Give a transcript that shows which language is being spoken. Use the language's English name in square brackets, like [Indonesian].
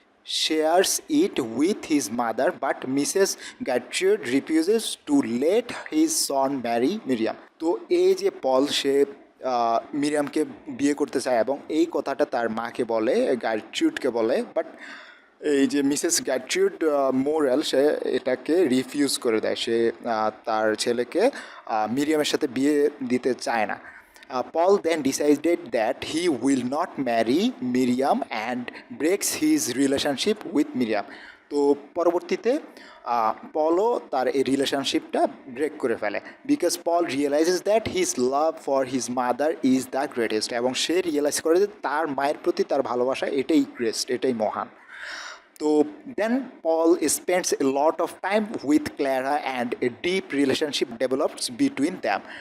[English] shares it with his mother, but Mrs. Gertrude refuses to let his son marry Miriam. [Bangla] তো এই যে পল সে মিরিয়ামকে বিয়ে করতে চায় এবং এই কথাটা তার মাকে বলে, গার্ট্রুডকে বলে, বাট এই যে মিসেস গ্যাট্রিউড মোরেল সে এটাকে রিফিউজ করে দেয়। সে তার ছেলেকে মিরিয়ামের সাথে বিয়ে দিতে চায় না। [English] Paul then decided that he will not marry Miriam and breaks his relationship with Miriam. [Bangla] তো পরবর্তীতে পলও তার এই রিলেশনশিপটা ব্রেক করে ফেলে, [English] because Paul realises that his love for his mother is the greatest, [Bangla] এবং সে রিয়েলাইজ করে যে তার মায়ের প্রতি তার ভালোবাসা এটাই গ্রেস্ট, এটাই মহান। [English] তো then Paul spends a lot of time with Clara and a deep relationship develops between them.